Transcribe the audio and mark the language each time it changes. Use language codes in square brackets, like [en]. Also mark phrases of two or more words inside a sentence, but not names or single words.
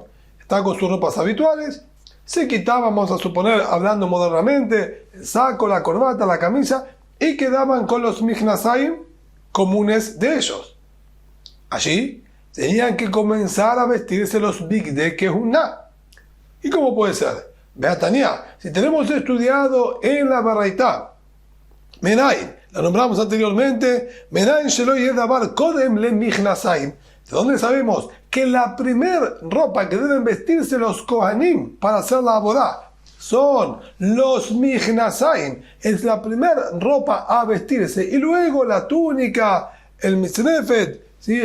[es] Están con sus ropas habituales, se quitaban, vamos a suponer, hablando modernamente, el saco, la corbata, la camisa, y quedaban con los Michnasayim comunes de ellos. Allí tenían que comenzar a vestirse los [he] בגדי כהונה. [es] ¿Y cómo puede ser? Beatania, si tenemos estudiado en la Baraitá, Menain, la nombramos anteriormente, [he] מניין שלא ידבר קודם למכנסיים. [es] ¿De dónde sabemos que la primer ropa que deben vestirse los Kohanim para hacer la boda son los Michnasayim? Es la primera ropa a vestirse y luego la túnica, el mitznefet, ¿sí?